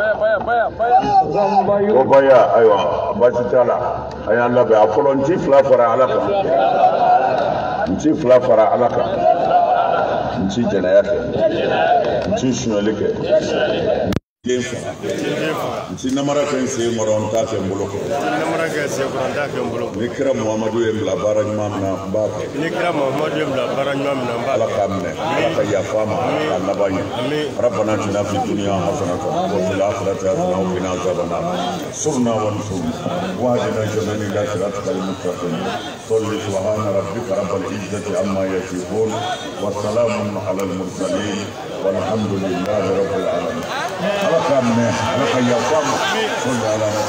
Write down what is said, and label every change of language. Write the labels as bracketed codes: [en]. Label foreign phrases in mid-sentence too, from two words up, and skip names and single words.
[bm] ko baya ayiwa baasi t'a la a y'an labɛn a fɔlɔ n ci fila fara ala kan n ci jɛnɛya kɛ n ci suɲɛli kɛ den faga n ci namara kɛ n sen kɔrɔ n t'a kɛ n bolo kɔrɔ ni kira muhamadu ye n bila baara ɲuman min na n b'a kɛ ala k'a minɛ ala ka yafa ma k'a laban ɲɛ [ar] ربنا آتنا في الدنيا حسنة وفي الآخرة حسنة وقنا عذاب النار سرنا ونصرنا واهدنا جميعا إلى صراطك المستقيم صل سبحان ربك رب العزة عما يصفون وسلام على المرسلين والحمد لله رب العالمين [bm] ala k'a minɛ ala ka yafa ma [ar] صل على